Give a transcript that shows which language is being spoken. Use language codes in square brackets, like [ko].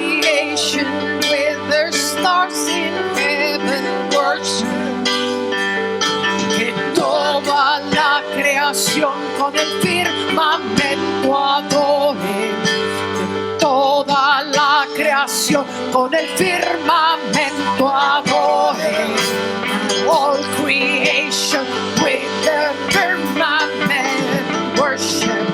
[en] With their stars in heaven worship. [es] Que toda la creación con el firmamento adore. Que toda la creación con el firmamento adore. [en] All creation with the firmament worship.